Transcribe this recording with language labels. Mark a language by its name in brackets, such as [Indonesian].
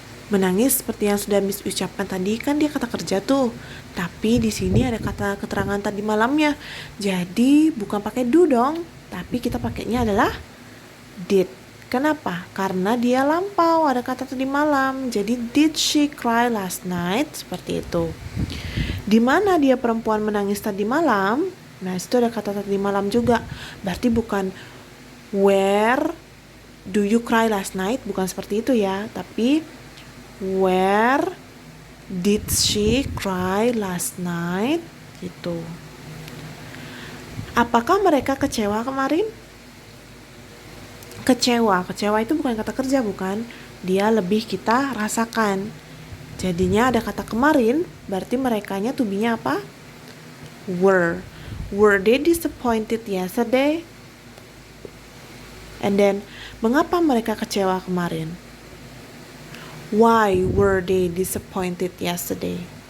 [Indonesian] Menangis seperti yang sudah Miss ucapkan tadi kan dia kata kerja tuh. Tapi di sini ada kata keterangan tadi malamnya. Jadi bukan pakai do dong, tapi kita pakainya adalah did. Kenapa? Karena dia lampau, ada kata tadi malam. Jadi [English] did she cry last night? [Indonesian] Seperti itu. Di mana dia perempuan menangis tadi malam? Nah, itu ada kata tadi malam juga. Berarti bukan [English] where do you cry last night, [Indonesian] bukan seperti itu ya, tapi [English] where did she cry last night, [Indonesian] gitu. Apakah mereka kecewa kemarin? Kecewa itu bukan kata kerja, bukan, dia lebih kita rasakan. Jadinya ada kata kemarin, berarti merekanya to be-nya apa? [English] Were they disappointed yesterday? And then, [Indonesian] mengapa mereka kecewa kemarin? [English] Why were they disappointed yesterday?